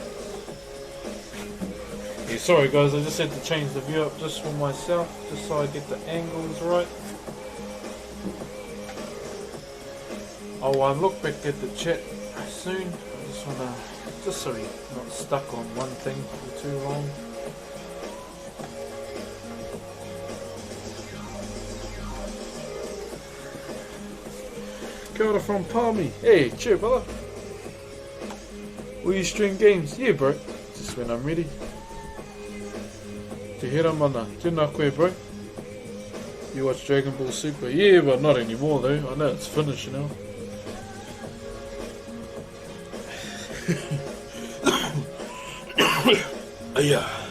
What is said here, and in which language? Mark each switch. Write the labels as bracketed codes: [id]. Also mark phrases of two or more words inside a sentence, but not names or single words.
[en] Yeah, sorry guys, I just had to change the view up just for myself, just so I get the angles right. I'll look back at the chat soon. I just wanna, just so we're not stuck on one thing for too long. [mi] Kia ora [en] from Palmy. Hey, cheer, brother. Will you stream games? Yeah, bro. Just when I'm ready. [mi] Te hera mana. Tēnā koe, bro. [en] You watch Dragon Ball Super? Yeah, but not anymore, though. I know it's finished now. Yeah.